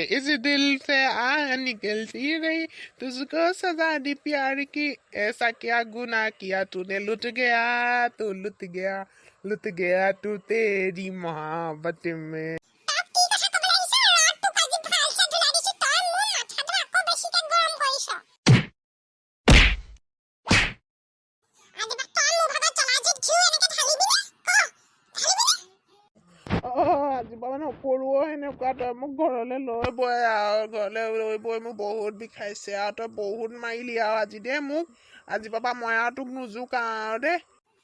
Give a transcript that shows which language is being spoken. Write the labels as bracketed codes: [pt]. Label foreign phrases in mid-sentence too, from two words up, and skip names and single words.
[hi] इस दिल से आह निकलती रही तुझको सजा दी प्यार की ऐसा क्या गुनाह किया तूने लुट गया तू तेरी मोहब्बत में [as] আজি মানে পৰুৱা সেনেকুৱা তই মোক ঘৰলৈ লৈ বৈ আৰু ঘৰলৈ লৈ বৈ মোক বহুত বিষাইছে আৰু তই বহুত মাৰিলি আৰু আজি দে মোক আজি পাপা মই আৰু তোক নোজোকাও আৰু দেই